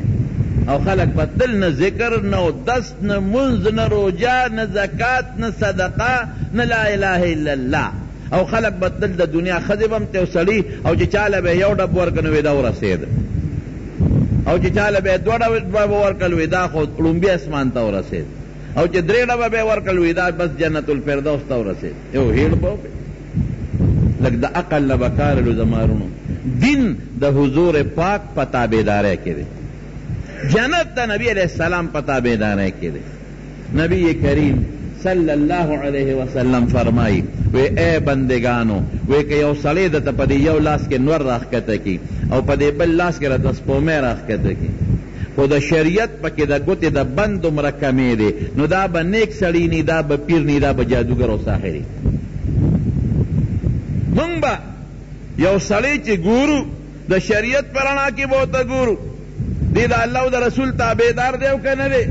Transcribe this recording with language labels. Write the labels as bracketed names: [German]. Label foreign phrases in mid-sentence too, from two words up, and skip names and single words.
[Pashto] او خلق بدل نه ذکر نه دست نه منځ نه روجه نه زکات نه صدقه نه [Arabic] لا اله الا الله، [Pashto] او خلق بدل د دنیا ښځې به هم ته سړي او چې چاله به یو ډب ورکړ نو دا ورسېد، او چې چاله به دوه ډبه ورکړل وي دا خو ړومبي اسمان ته ورسېد، او چې درې ډبه به ورکړل وي دا بس جنت الفردوس ته ورسېد. یو هیړ به لږ د عقل نه به کار لو زمارونو. دین د حضور پاک په تابعدارۍ کې دی، جنت د نبی [Arabic] علیہ السلام [Pashto] په تابعدارۍ کې دی. نبی کریم [Arabic] صلی اللہ علیہ وسلم [Pashto] فرمائی وی اے بندگانو وی کہ یو سړی درته په دې یو لاس کې نور راښکته کی او په دې بل لاس کې راته سپومۍ راښکته کی، خو د شریعت پکې د ګوتې د بند دومره کمې دی، نو دا به نیک سړی نی، دا به پیر نی، دا به جادوګر او ساحر. مونږ به یو سړی چې ګورو د شریعت په رڼا کې به ورته ګورو دی د الله او د رسول تابعدار دی او که نه دی؟